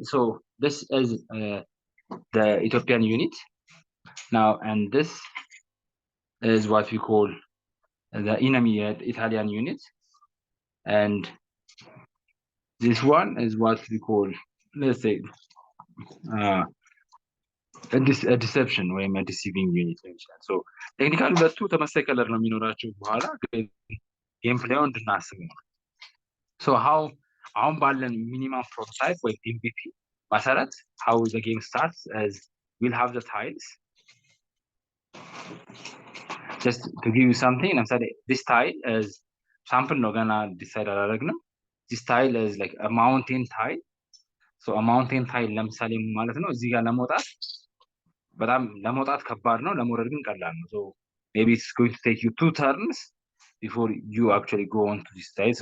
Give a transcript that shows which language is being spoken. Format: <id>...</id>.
<en>So this is the Ethiopian unit now, and this is what we call the enemy Italian unit, and this one is what we call, let's say, a deception or a deceiving unit.</en> <am>So technically ሁለቱ ተመሳሳይ ከለር ነው የሚኖራቸው በኋላ ጌም ፕሌው እንድናስብ ነው። So how አሁን ባለን ሚኒመም ፕሮቶታይፕ ወይ MVP መሰረት</am> <en>how the game starts as we'll have the tiles. Just to give you something, ለምሳሌ this tile is sample ነው</en> <am>ገና ዲሳይድ አላደረግንም።</am> <en>This tile is like a mountain tile.</en> <am>So a mountain tile ለምሳሌ ማለት ነው እዚህ ጋር ለመውጣት በጣም ለመውጣት ከባድ ነው፣ ለመውረድ ግን ቀላል ነው።</am> <en>So maybe it's going to take you 2 turns before you actually go on to this tile.</en>